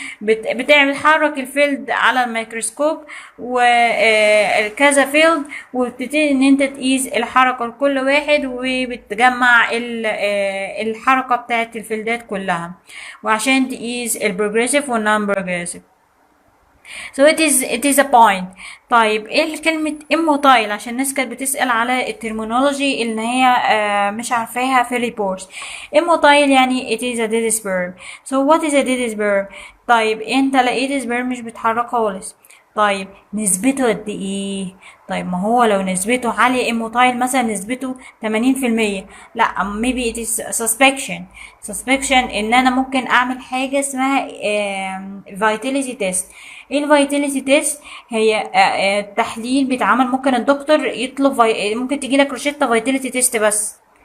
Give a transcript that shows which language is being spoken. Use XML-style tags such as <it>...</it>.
<ar>بتعمل حرك الفيلد على الميكروسكوب وكذا فيلد وبتبتدي ان انت تقيس الحركة لكل واحد وبتجمع الحركة بتاعت الفيلدات كلها وعشان تقيس البروجريسيف والنون بروجريسيف.</ar> <en>it is a point.</en> <ar>طيب ايه كلمة immotile؟ عشان الناس كانت بتسأل على الترمينولوجي اللي هي مش عارفاها في الريبورت.</ar> <en>immotile يعني it is a dead sperm. what is a dead sperm؟</en> <ar>طيب انت لقيت</ar> <en>sperm</en> <ar>مش بيتحرك خالص. طيب نسبته قد ايه؟ طيب ما هو لو نسبته عالية immotile مثلا نسبته 80%، لا</ar> <en>maybe it is suspicion</en> <ar>ان انا ممكن اعمل حاجة اسمها vitality test. ايه الفيتاليتي تيست؟ هي تحليل بيتعمل، ممكن الدكتور يطلب ممكن تجيلك روشتة فيتاليتي تيست بس.</ar>